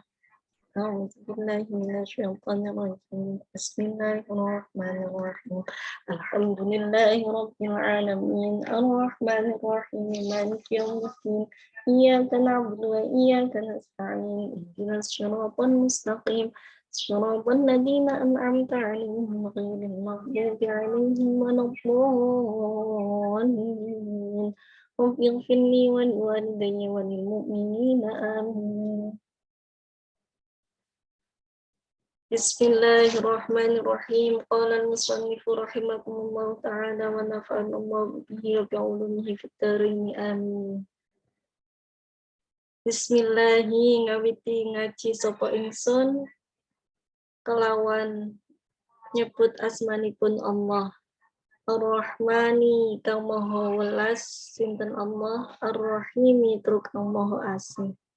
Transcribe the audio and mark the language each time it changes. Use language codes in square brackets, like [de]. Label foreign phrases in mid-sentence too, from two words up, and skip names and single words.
[ar] أعوذ بالله من الشيطان الرجيم بسم الله الرحمن الرحيم الحمد لله رب العالمين الرحمن الرحيم مالك يوم الدين إياك نعبد وإياك نستعين اهدنا الصراط المستقيم صراط الذين أنعمت عليهم غير المغضوب عليهم ولا الضالين رب اغفر لي ولوالدي وللمؤمنين آمين. Bismillahirrahmanirrahim. قال المصنف رحمهم الله تعالى ونفعنا الله به وبعلومه في الدارين آمين. [jv] Bismillahi ngawiti ngaji sapa ingsun kelawan nyebut asmanipun Allah. Ar-Rahmani kang maha welas sinten Allah, Ar-Rahimi tur kang maha asih.